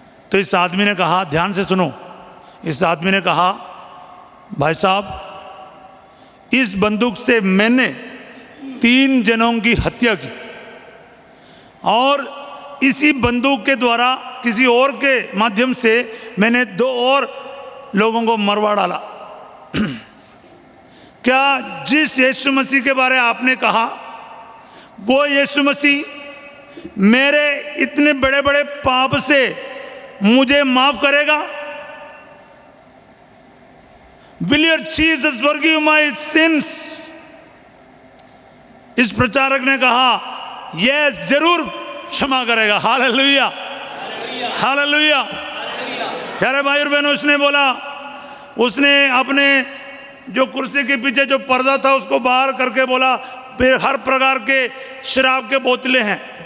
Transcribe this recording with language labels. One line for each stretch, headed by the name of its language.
Hindi: तो इस आदमी ने कहा, ध्यान से सुनो, इस आदमी ने कहा, भाई साहब इस बंदूक से मैंने 3 जनों की हत्या की और इसी बंदूक के द्वारा किसी और के माध्यम से मैंने 2 और लोगों को मरवा डाला। क्या जिस यीशु मसीह के बारे आपने कहा वो यीशु मसीह मेरे इतने बड़े बड़े पाप से मुझे माफ करेगा?
English: Will your Jesus forgive my sins?
Hindi: इस प्रचारक ने कहा यस, जरूर क्षमा करेगा। Hallelujah, hallelujah. प्यारे भाई और बहनों, उसने बोला, उसने अपने जो कुर्सी के पीछे जो पर्दा था उसको बाहर करके बोला, फिर हर प्रकार के शराब के बोतलें हैं।